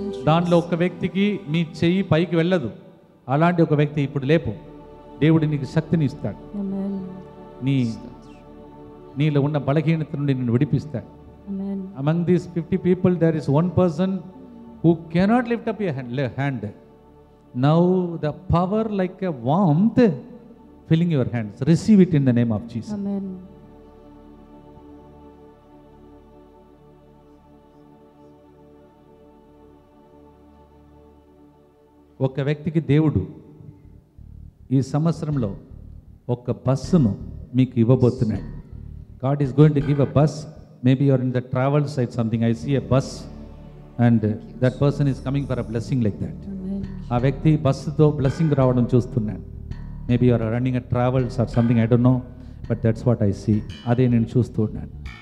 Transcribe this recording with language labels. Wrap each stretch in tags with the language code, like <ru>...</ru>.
<te>దానిలో ఒక వ్యక్తికి మీ చెయ్యి పైకి వెళ్ళదు, అలాంటి ఒక వ్యక్తి ఇప్పుడు లేపు. దేవుడు నీకు శక్తిని ఇస్తాడు. నీలో ఉన్న బలహీనత నుండి నిన్ను విడిపిస్తాడు.</te> <en>Among these 50 people there is one person who cannot lift up your hand. Now the power like a warmth filling your hands. Receive it in the name of Jesus. Amen.</en> <te>ఒక వ్యక్తికి దేవుడు ఈ సంవత్సరంలో ఒక బస్సును మీకు ఇవ్వబోతున్నాడు.</te> <en>God is going to give a bus. Maybe you are in the travel site something. I see a bus and that person is coming for a blessing like that.</en> <te>ఆ వ్యక్తి బస్సుతో బ్లెస్సింగ్ రావడం చూస్తున్నాను.</te> <en>Maybe you are running a travels or something, I don't know, but that's what I see.</en> <te>అదే నేను చూస్తూ ఉన్నాను.</te>